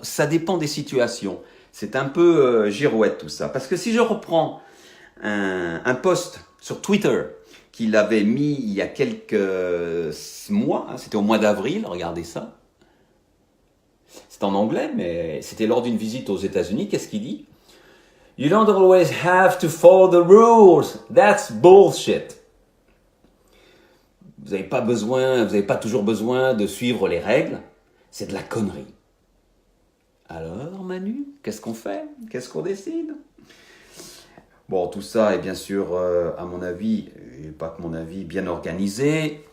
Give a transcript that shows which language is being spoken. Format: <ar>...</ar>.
<fr>Ça dépend des situations. C'est un peu girouette tout ça. Parce que si je reprends un post sur Twitter qu'il avait mis il y a quelques mois, hein, c'était au mois d'avril, regardez ça. C'est en anglais, mais c'était lors d'une visite aux États-Unis. Qu'est-ce qu'il dit?</fr> <en>You don't always have to follow the rules. That's bullshit.</en> <fr>Vous n'avez pas toujours besoin de suivre les règles. C'est de la connerie. Alors, Manu, qu'est-ce qu'on fait? Qu'est-ce qu'on décide? Bon, tout ça est bien sûr, à mon avis, et pas que mon avis, bien organisé.</fr>